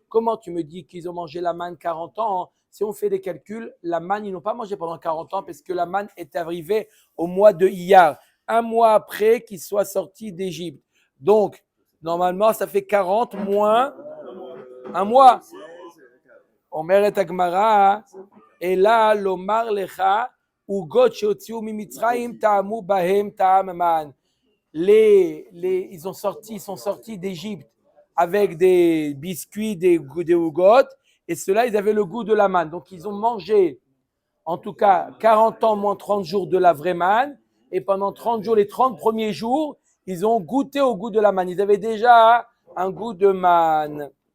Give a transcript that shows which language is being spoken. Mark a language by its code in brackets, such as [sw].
[fr] Comment tu me dis qu'ils ont mangé la manne 40 ans? Si on fait des calculs, la manne, ils n'ont pas mangé pendant 40 ans parce que la manne est arrivée au mois de Iyar, un mois après qu'ils soient sortis d'Égypte. Donc, normalement, ça fait 40 moins un mois. [he] אומרת הגמרא, אלא לומר לך, עוגות שהוציאו ממצרים טעמו בהם טעם המן. [fr] Ils sont sortis d'Égypte avec des biscuits, des ougottes, et ceux-là, ils avaient le goût de la manne. Donc, ils ont mangé, en tout cas, 40 ans moins 30 jours de la vraie manne, et pendant 30 jours, les 30 premiers jours, ils ont goûté au goût de la manne. Ils avaient déjà un goût de manne.